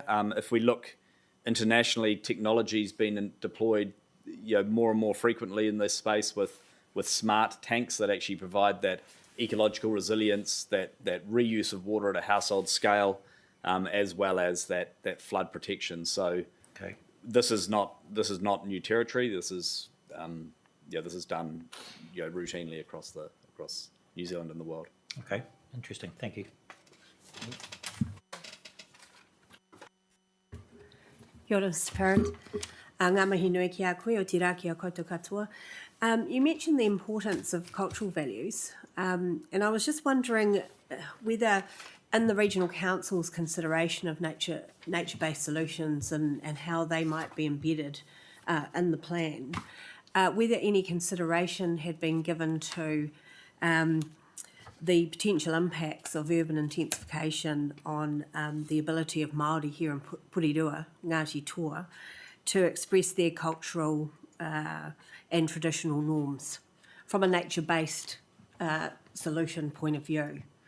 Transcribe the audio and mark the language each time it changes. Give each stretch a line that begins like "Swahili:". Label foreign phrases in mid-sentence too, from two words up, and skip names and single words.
English: If we look internationally, technology's been deployed more and more frequently in this space with smart tanks that actually provide that ecological resilience, that reuse of water at a household scale, as well as that flood protection. So Okay. this is not new territory. This is done routinely across New Zealand and the world. Okay. Interesting. Thank you.
Māori: Kia ora,
English: Mr. Parent.
Māori: Ngā mihi nui ki a koe o te rā ki a koutou katoa.
English: You mentioned the importance of cultural values, and I was just wondering whether in the regional council's consideration of nature-based solutions and how they might be embedded in the plan, whether any consideration had been given to the potential impacts of urban intensification on the ability of Māori here in Porirua, Ngāti Toa, to express their cultural and traditional norms from a nature-based solution point of view.